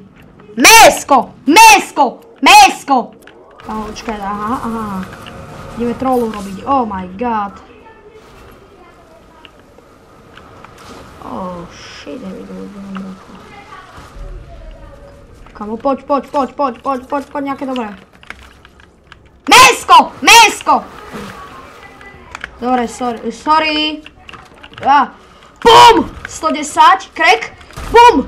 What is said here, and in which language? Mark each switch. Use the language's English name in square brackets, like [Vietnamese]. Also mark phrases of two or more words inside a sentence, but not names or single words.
[Slovak] Mesko! Počkaj, aha. Ideme trollu robiť, [English] oh my god. Oh shit, there we go. [Slovak] Kamo, poď, nejaké dobré. Mesko! Dobre, sorry. Bum! 110, crack. Bum!